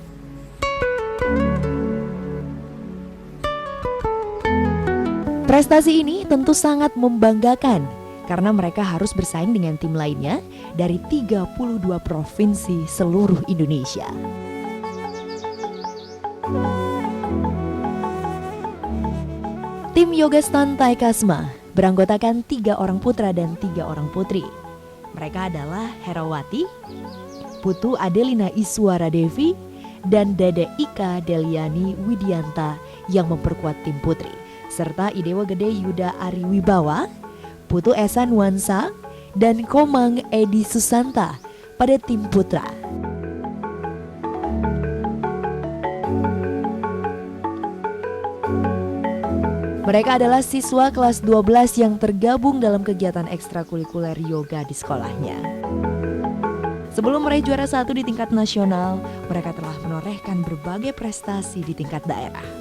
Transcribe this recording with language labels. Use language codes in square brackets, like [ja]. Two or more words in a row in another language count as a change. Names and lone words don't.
[id] Prestasi ini tentu sangat membanggakan karena mereka harus bersaing dengan tim lainnya dari 32 provinsi seluruh Indonesia. Tim Yoga Stanta Ekasma beranggotakan 3 orang putra dan 3 orang putri. Mereka adalah Herawati, Putu Adelina Iswara Devi, dan Dede Ika Deliani Widianta yang memperkuat tim putri, serta Idewa Gede Yuda Ari Wibawa, Putu Esa Nuansa, dan Komang Edi Susanta pada tim putra. Mereka adalah siswa kelas 12 yang tergabung dalam kegiatan ekstrakurikuler yoga di sekolahnya. Sebelum meraih juara 1 di tingkat nasional, mereka telah menorehkan berbagai prestasi di tingkat daerah.